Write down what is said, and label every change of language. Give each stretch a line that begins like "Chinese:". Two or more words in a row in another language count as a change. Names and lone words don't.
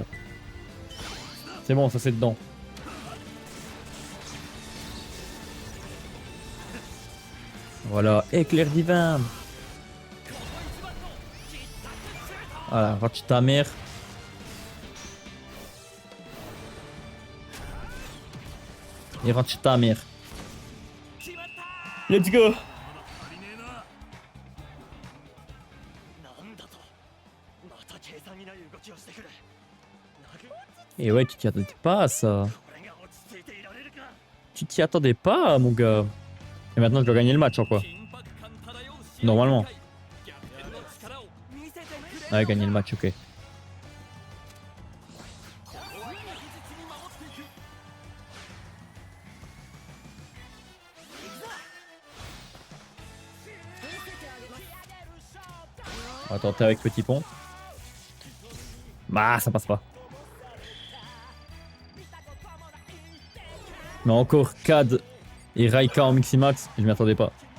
French: C'est bon, ça c'est dedans. Voilà, éclair divin. Voilà, rate ta mère. Et rentre chez ta mère.
English: Let's go.
Japanese: なんだとまた計算にない動きをしてくる
French: Et ouais, tu t'y attendais pas à ça.
Japanese: これが落ち着いていられるか
French: Tu t'y attendais pas, mon gars. Et maintenant, je dois gagner le match, en quoi.
Japanese: 緊迫感漂う試合
French: Normalement.
Japanese: 逆転の力を見せてくれ
French: Ouais, gagner le match, ok.
Japanese: ここは確実に守っていく
French: On va tenter avec petit pont. Bah, ça passe pas. Mais encore Cad et Raika en Miximax, je m'y attendais pas.